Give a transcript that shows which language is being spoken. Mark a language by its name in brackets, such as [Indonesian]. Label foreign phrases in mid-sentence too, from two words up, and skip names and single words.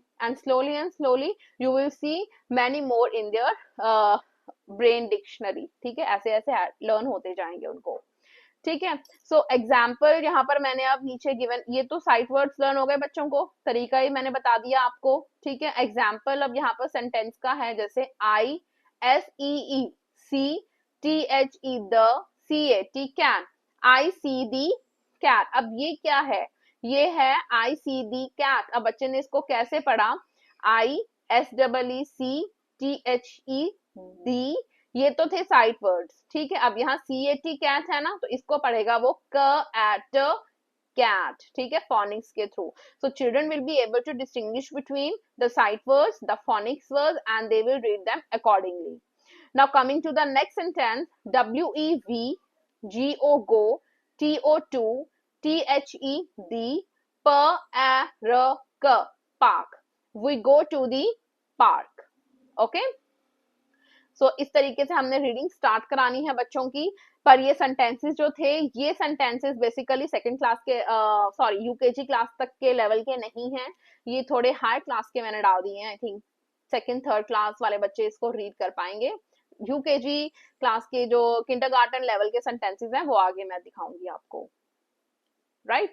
[English] and slowly you will see many more in their brain dictionary, [Hindi] ठीक है। ऐसे ऐसे लर्न होते जाएंगे उनको, ठीक है। [English] so example [Hindi] यहाँ पर मैंने अब नीचे गिवन, ये तो [English] sight words [Hindi] लर्न हो गए बच्चों को, तरीका ही मैंने बता दिया आपको, ठीक है। [English] एग्जाम्पल [Hindi] अब यहाँ पर सेंटेंस का है, जैसे [English] I S E E C T H E the C A T can, I see the cat. [Hindi] अब ये क्या है, ये है [English] I see the cat. [Hindi] अब बच्चे ने इसको कैसे पढ़ा, [English] I S double E C T H E the, [Hindi] ये तो थे [English] sight words, [Hindi] ठीक है। अब यहाँ [English] C A T cat [Hindi] है ना, तो इसको पढ़ेगा वो क एट cat, ठीक है, phonics के through. [English] So children will be able to distinguish between the sight words, the phonics words, and they will read them accordingly. Now coming to the next sentence, W E V G O go, T O to, T H E the, P A R K, park. We go to the park. Okay. [Hindi] सो इस तरीके से हमने [English] reading start [Hindi] करानी है बच्चों की। पर ये सेंटेंसेस जो थे, ये सेंटेंसेस बेसिकली [English] second class [Hindi] के सॉरी [English] UKG class [Hindi] तक के लेवल के नहीं हैं, ये थोड़े [English] high class [Hindi] के मैंने डाल दिए हैं। [English] I think second third class [Hindi] वाले बच्चे इसको रीड कर पाएंगे। [English] UKG class [Hindi] के जो [English] kindergarten level [Hindi] के सेंटेंसेस हैं वो आगे मैं दिखाऊंगी आपको, राइट।